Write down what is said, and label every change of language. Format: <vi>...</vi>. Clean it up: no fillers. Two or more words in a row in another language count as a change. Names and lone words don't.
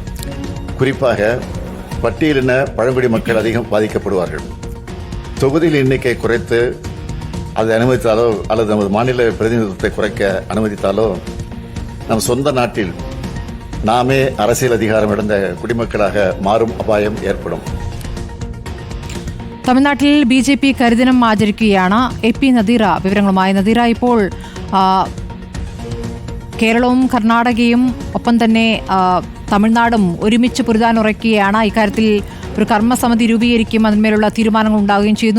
<ta>குறிப்பாக பட்டியலின பழங்குடி மக்கள் அதிகம் பாதிக்கப்படுவார்கள். தொகுதியில் எண்ணிக்கை குறைத்து அதை அனுமதித்தாலோ அல்லது நமது மாநில பிரதிநிதித்துவத்தை குறைக்க அனுமதித்தாலோ நம் சொந்த நாட்டில் நாமே அரசியல் அதிகாரம் இழந்த குடிமக்களாக மாறும் அபாயம் ஏற்படும்.</ta> <ml>തമിഴ്നാട്ടിൽ BJP കരിദിനം ആചരിക്കുകയാണ്. AP നദീറ വിവരങ്ങളുമായി. നദീറ, ഇപ്പോൾ കേരളവും കർണാടകയും ഒപ്പം തന്നെ തമിഴ്നാടും ഒരുമിച്ച് പൊരുതാനുറയ്ക്കുകയാണ്. ഇക്കാര്യത്തിൽ ഒരു കർമ്മസമിതി രൂപീകരിക്കും, അതിന്മേലുള്ള തീരുമാനങ്ങൾ ഉണ്ടാവുകയും ചെയ്യുന്നു.</ml>